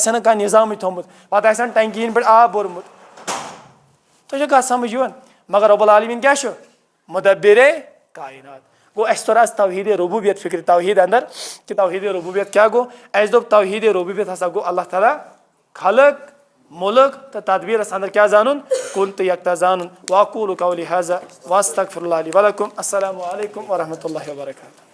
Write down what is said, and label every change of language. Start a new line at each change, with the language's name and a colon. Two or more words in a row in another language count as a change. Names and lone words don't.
Kashmiri: ہا نہٕ کانٛہہ نظامٕے تھوٚمُت پتہٕ آسہِ ہن ٹنکی ہٕنٛدۍ پٮ۪ٹھ آب بوٚرمُت تۄہہِ چھو کتھ سمجھ یِوان مگر
Arabic: رۄب العالمیٖن
Kashmiri: کیٛاہ چھُ مُدبِرے کاینات گوٚو اَسہِ توٚر آز توحیٖدِ ربوٗبیت فِکرِ توحیٖد انٛدر کہِ توحیٖدِ ربوٗبیت کیٛاہ گوٚو اَسہِ دوٚپ توحیٖدِ ربوٗبیت ہسا گوٚو
Arabic: اللہ تعالیٰ
Kashmiri: خلق مُلک تہٕ تدبیٖرس انٛدر کیٛاہ زانُن کُن تہٕ یکتا زانُن
Arabic: واقوٗلُ قولی ہذا واستغفر اللہ لی ولکم السلام علیکم ورحمتہ اللہ وبرکاتہ